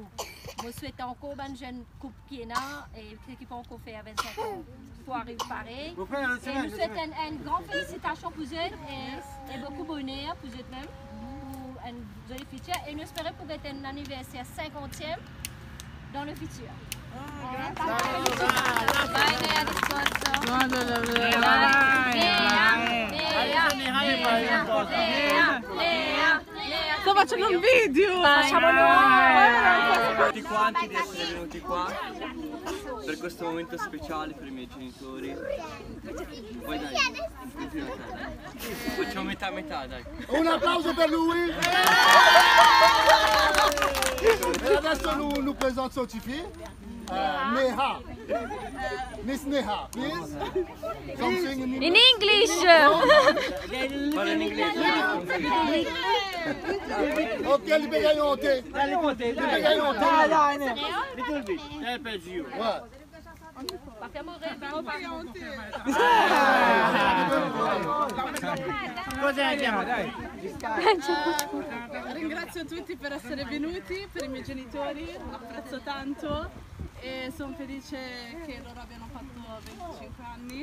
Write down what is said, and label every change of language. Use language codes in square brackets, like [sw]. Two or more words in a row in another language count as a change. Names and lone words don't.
[fr] Je souhaite encore une jeune couple qui est là et qui peut encore faire 25 ans pour arriver pareil. Et nous souhaitons une grande félicitation pour eux et beaucoup de bonheur pour eux-mêmes. Une jolie future et nous espérons pour être un anniversaire 50e dans le futur. [it] Sto facendo un video! Tutti quanti di essere venuti qua per questo momento speciale per i miei genitori. Poi dai, facciamo metà dai. Un applauso per lui! E adesso [fr] nous présente son petit fille, [it] Neha. [en] Miss Neha, please. Something In English! [it] Parla in inglese. Ok, li pegano te. Li pegano te. Little bit, help as you. [fr] Ouais. [it] Cosa andiamo? Ringrazio tutti per essere venuti, per i miei genitori, apprezzo tanto e sono felice che loro abbiano fatto 25 anni.